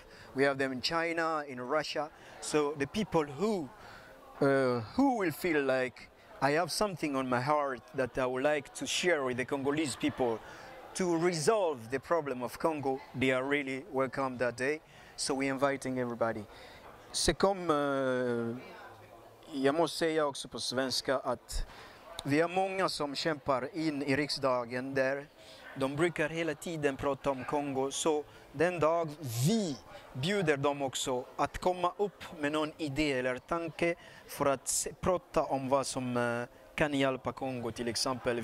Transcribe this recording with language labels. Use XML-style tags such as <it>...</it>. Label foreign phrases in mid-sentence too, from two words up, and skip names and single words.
<en>We have them in China, in Russia. So the people who will feel like I have something on my heart that I would like to share with the Congolese people to resolve the problem of Congo, they are really welcome that day. So we're inviting everybody.</en> <fr>C'est comme</fr> <sv>jag måste säga också på svenska att vi har många som kämpar in i riksdagen där. De brukar hela tiden prata om Kongo, så den dag vi bjuder dem också att komma upp med någon idé eller tanke för att prata om vad som kan hjälpa Kongo till exempel.</sv>